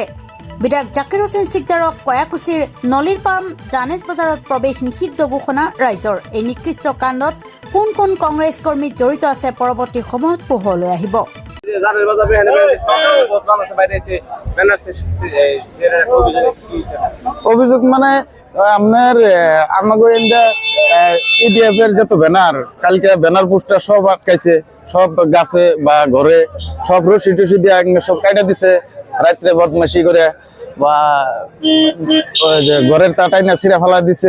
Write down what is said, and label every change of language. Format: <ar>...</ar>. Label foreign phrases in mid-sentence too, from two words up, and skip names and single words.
<as>বিধায়ক জাকিৰ হুছেইন সিকদাৰক কয়াকুছিৰ নলীৰ পাম জানেজ বজাৰত প্ৰৱেশ নিষিদ্ধ ঘোষণা ৰাইজৰ। এই নিকৃষ্ট কাণ্ডত কোন কোন কংগ্ৰেছ কৰ্মী জড়িত আছে পৰৱৰ্তী সময়ত পোহৰলৈ আহিব।</as> <bn>অভিযোগ মানে আপনার আমাকে EDF এর যত ব্যানার কালকে ব্যানার পোস্টার সব আটকাইছে, সব গাছে বা ঘরে সব রশি টসি দিয়ে সব কাটা দিছে রাত্রে বদমাশি করে, বা ঘরের তাটাই না ছিঁড়া ফেলা দিছে।</bn>